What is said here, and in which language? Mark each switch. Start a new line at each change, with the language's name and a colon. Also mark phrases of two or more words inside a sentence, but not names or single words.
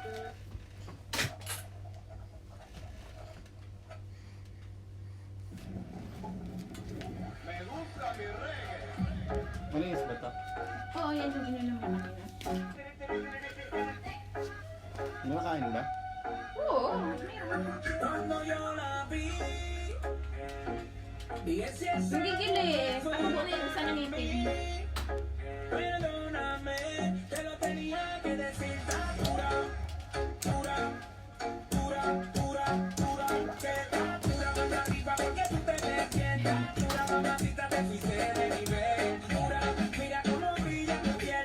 Filipino: Malinis ba ito? Oo, yan yung ininom mo kanina. Nakakain ba? Oo, meron.
Spanish: Cuando yo la vi, dije
Filipino: Nanggigil eh. Ano po na yung isa ng ngipin?
Spanish: perdóname, te lo tenía que decir. Está dura, dura, dura, dura, dura, que está dura más arriba porque tú te ves bien. Está dura, mamacita, te fuiste de nivel. Dura, mira cómo brilla tu piel.